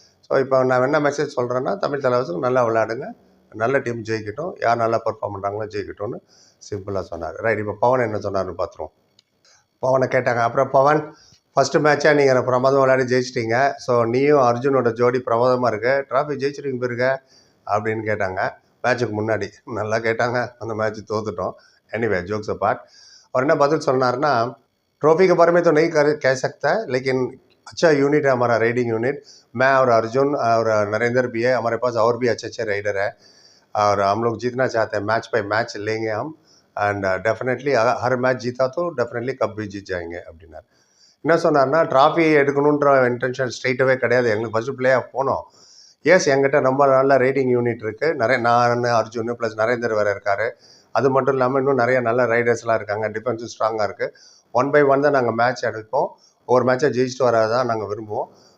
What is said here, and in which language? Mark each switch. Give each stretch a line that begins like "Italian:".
Tamil: So இப்போ நான் என்ன மெசேஜ் சொல்கிறேன்னா, தமிழ் தலைவருக்கு நல்லா விளையாடுங்க, நல்ல டீம் ஜெயிக்கட்டும், யார் நல்லா பர்ஃபார்ம் பண்ணுறாங்களோ ஜெயிக்கட்டும்னு சிம்பிளாக சொன்னார். ரைட், இப்போ பவன் என்ன சொன்னார்னு பார்த்துருவோம். பவனை கேட்டாங்க. அப்புறம் பவன், ஃபஸ்ட்டு மேட்சாக நீங்கள் பிரமாதம் விளையாடி ஜெயிச்சிட்டிங்க. ஸோ நீயும் அர்ஜுனோட ஜோடி பிரமாதமாக இருக்கு, ட்ராஃபி ஜெயிச்சிருங்க போயிருக்க அப்படின்னு கேட்டாங்க. மேட்சுக்கு முன்னாடி நல்லா கேட்டாங்க. அந்த மேட்ச் தோத்துட்டோம்.
English: Anyway, jokes apart.
Hindi: और ना बदल
Tamil: சொன்னார்னா,
Hindi: ट्रॉफी के बारे में तो नहीं कह सकता है, लेकिन अच्छा यूनिट है हमारा राइडिंग यूनिट. मैं और अर्जुन और नरेंद्र भी है, हमारे पास और भी अच्छे अच्छे राइडर है. और हम लोग जीतना चाहते हैं, मैच बाय मैच लेंगे हम. एंड डेफिनेटली हर मैच जीता तो डेफिनेटली कप भी जीत जाएंगे
Tamil: அப்படின்னார். என்ன சொன்னார்னா, ட்ராஃபி எடுக்கணுன்ற இன்டென்ஷன் ஸ்ட்ரெயிட்டாகவே கிடையாது. எங்களுக்கு ஃபஸ்ட்டு பிளே ஆஃப் போனோம். எஸ், எங்கிட்ட ரொம்ப நல்ல ரைடிங் யூனிட் இருக்குது. நான் அர்ஜுன் ப்ளஸ் நரேந்தர் வேறு இருக்கார். அது மட்டும் இல்லாமல் இன்னும் நிறைய நல்ல ரைடர்ஸ்லாம் இருக்காங்க. டிஃபென்ஸும் ஸ்ட்ராங்காக இருக்குது. 1 by 1 தான் நாங்கள் மேட்ச் எடுப்போம். ஒரு மேட்சை ஜெயிச்சுட்டு வரதான் நாங்கள் விரும்புவோம்.